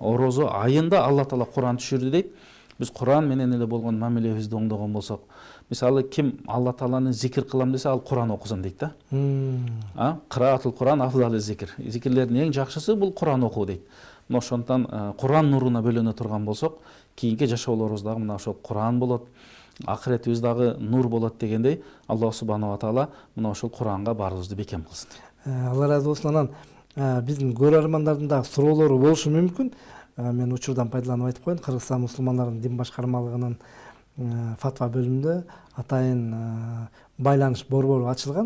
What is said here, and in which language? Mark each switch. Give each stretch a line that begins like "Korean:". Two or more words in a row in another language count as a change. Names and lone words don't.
Kyrgyz: Орозо айында Алла Таала Куран түшүрдү дейт. Биз Куран менен эле болгон мамилебизди оңдогон болсок, мисалы ким
Arabic: الله تعالى
Kyrgyz: зикир кылам десе, ал Куран окусун дейт да.
Arabic: قراءة القرآن أفضل الذكر.
Kyrgyz: Зикирлердин эң жакшысы бул Куран окуу дейт. Мына ошондон Куран нуруна бөлөнө турган болсок, кийинки жашоолорубуз дагы мына ошол Куран болот, акыретибиз дагы нур болот дегендей,
Arabic: الله سبحانه وتعالى
Kyrgyz: мына ошол Куранга баарыбызды бекем кылсын. Алла ыраазы болсун. Анан биздин көрөрмандардын дагы суроолору болушу мүмкүн. Мен учурдан пайдаланып айтып коеюн, Кыргызстан мусулмандарынын дин башкармалыгынын фатва бөлүмүндө атайын байланыш борбору ачылган.